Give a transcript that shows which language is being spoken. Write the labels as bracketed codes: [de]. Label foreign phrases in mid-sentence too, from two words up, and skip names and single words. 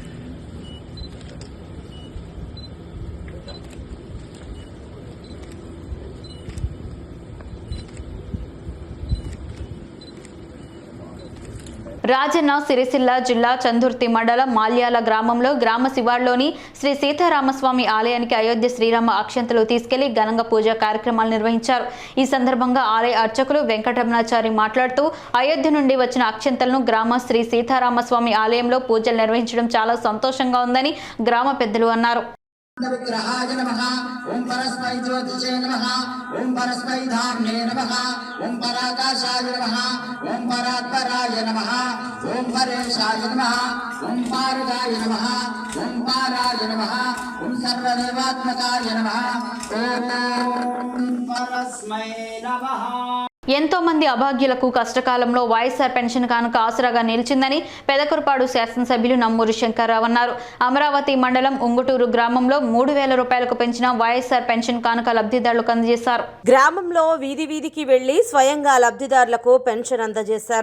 [te] రాజన్న సిరిసిల్ల జిల్లా చందుర్తి మండలం మాల్యాల గ్రామంలో గ్రామ శివార్లోని శ్రీ సీతారామస్వామి ఆలయానికి అయోధ్య శ్రీరామ అక్షంతలు తీసుకెళ్లి ఘనంగా పూజా కార్యక్రమాలు నిర్వహించారు. ఈ సందర్భంగా ఆలయ అర్చకులు వెంకటరమణాచారి మాట్లాడుతూ అయోధ్య నుండి వచ్చిన అక్షంతలను గ్రామ శ్రీ సీతారామస్వామి ఆలయంలో పూజలు నిర్వహించడం చాలా సంతోషంగా ఉందని గ్రామ పెద్దలు అన్నారు. [sa] विग्रहाय नमः ओम परस्मै ज्योतिषे नमः ओम परस्मै धाम्ने नमः ओम पराकाशाय नमः ओम परात्पराय नमः ओम परेशाय नमः ओम पारगाय नमः ओम पाराय नमः ओम सर्वदेवात्मकाय नमः ओम परस्मै नमः. [te] ఎంతో మంది అభాగ్యులకు కష్టకాలంలో వైఎస్ఆర్ పెన్షన్ కానుక ఆసరాగా నిలిచిందని పెదకురపాడు శాసనసభ్యులు నమ్మూరి శంకర్రావు అన్నారు. అమరావతి మండలం ఉంగుటూరు గ్రామంలో 3,000 రూపాయలకు పెంచిన వైఎస్ఆర్ పెన్షన్ కానుక లబ్ధిదారులకు అందజేశారు. గ్రామంలో వీధి వీధికి వెళ్లి స్వయంగా లబ్ధిదారులకు పెన్షన్ అందజేశారు.